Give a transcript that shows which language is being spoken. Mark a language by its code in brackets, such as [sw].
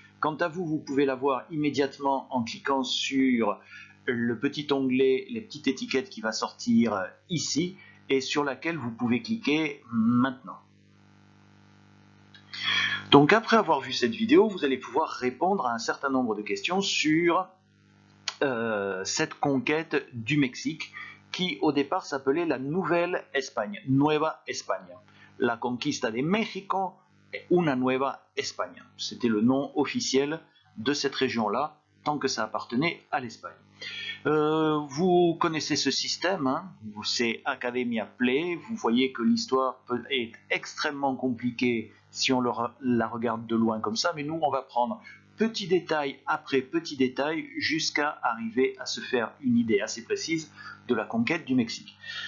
[fr] Quant à vous, vous pouvez l'avoir immédiatement en cliquant sur le petit onglet, les petites étiquettes qui va sortir ici et sur laquelle vous pouvez cliquer maintenant. Donc après avoir vu cette vidéo, vous allez pouvoir répondre à un certain nombre de questions sur cette conquête du Mexique qui au départ s'appelait la Nouvelle Espagne, Nueva España. [es] La conquista de México, una Nueva España. [fr] C'était le nom officiel de cette région-là, tant que ça appartenait à l'Espagne. Vous connaissez ce système, c'est Academia Play. Vous voyez que l'histoire est extrêmement compliquée si on la regarde de loin comme ça, mais nous on va prendre petit détail après petit détail jusqu'à arriver à se faire une idée assez précise de la conquête du Mexique.